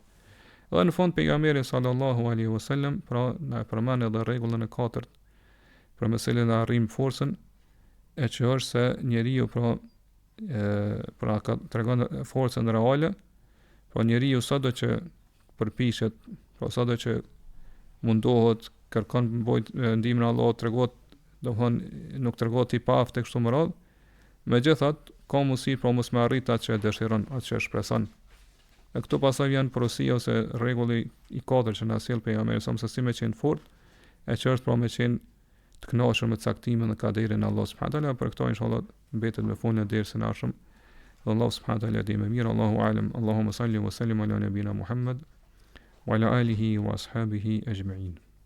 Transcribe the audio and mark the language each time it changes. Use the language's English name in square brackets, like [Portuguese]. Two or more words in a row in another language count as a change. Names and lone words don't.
[Albanian] Dhe në fund pejgamberi [Arabic] صلى الله عليه وسلم [Albanian] pra na përmend edhe rregullën e katërt për me cilën arrim forcën, e që është se njeriu pra ka tregon forcën reale, pra njeriu sado që përpiqet, pra sado që mundohet, kërkon ndihmën e Allahut, tregohet, domthon nuk tregohet i paaft tek kështu më radh, megjithatë ka mundësi pra mos me arrit atë që e dëshiron, atë që e shpreson. E këtu pasaj vjen porosia ose rregulli i katërt që na sjell pejgamberi sa mësi me qenë fort, e që është pra me qenë të kënaqur me caktimin dhe kaderin e Allah [Arabic] سبحانه وتعالى. [Albanian] Për këto inshallah mbetet me folën e dersën e ardhshëm. [Arabic] الله سبحانه وتعالى [Albanian] di më mirë. [Arabic] الله أعلم. اللهم صل وسلم على نبينا محمد وعلى آله وأصحابه أجمعين.